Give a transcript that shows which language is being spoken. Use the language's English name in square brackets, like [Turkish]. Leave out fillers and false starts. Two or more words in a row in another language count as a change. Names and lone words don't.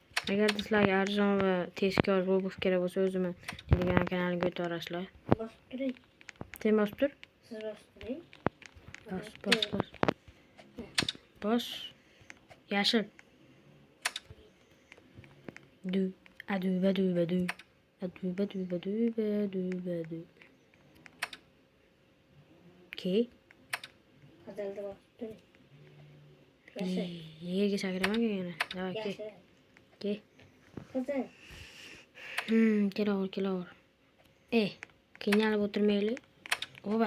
[Uzbek] Agar sizlarga arzon va tezkor Robux kerak bo'lsa, o'zimni Telegram kanaliga o'tib borasizlar. Bosib turing. Sen bosib tur. Siz bosib turing. Bos. Bos. Yashil. Du. Aduba duba du. Aduba duba duba duba du. Okey. Qizilni bosib turing. Yashil. Yerga sakramaga yana. Davay, ke. Yashil. Ke. Qizil. Kelaver. Qiynalib o'tirmaylik. Oba.